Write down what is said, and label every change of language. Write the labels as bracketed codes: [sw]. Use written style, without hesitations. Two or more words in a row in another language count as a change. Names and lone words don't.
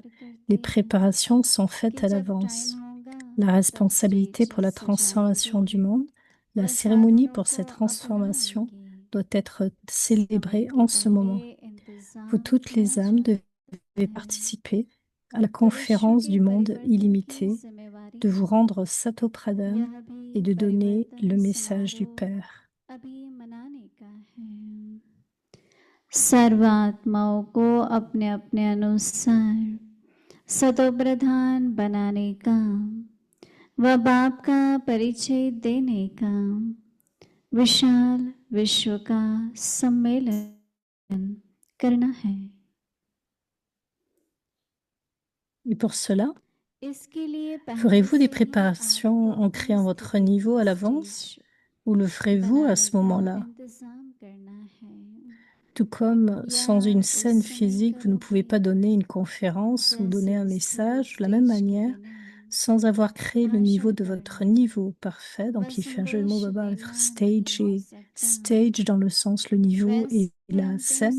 [fr] Les préparations sont faites à l'avance. La responsabilité pour la transformation du monde, la cérémonie pour cette transformation doit être célébrée en ce moment. Vous toutes les âmes devez participer à la conférence du monde illimité, de vous rendre Satopradam et de donner le message du Père. [hi] सर्वात्माओं को अपने अपने अनुसार सतोप्रधान बनाने का व बाप का परिचय देने का विशाल विश्व का सम्मेलन करना है. [fr] Et pour cela, ferez-vous des préparations en créant votre niveau à l'avance ou le ferez-vous à ce moment-là? Tout comme sans une scène physique, vous ne pouvez pas donner une conférence ou donner un message, de la même manière, sans avoir créé le niveau de votre niveau parfait, donc il fait un jeu de mots Baba avec stage et stage dans le sens le niveau et la scène.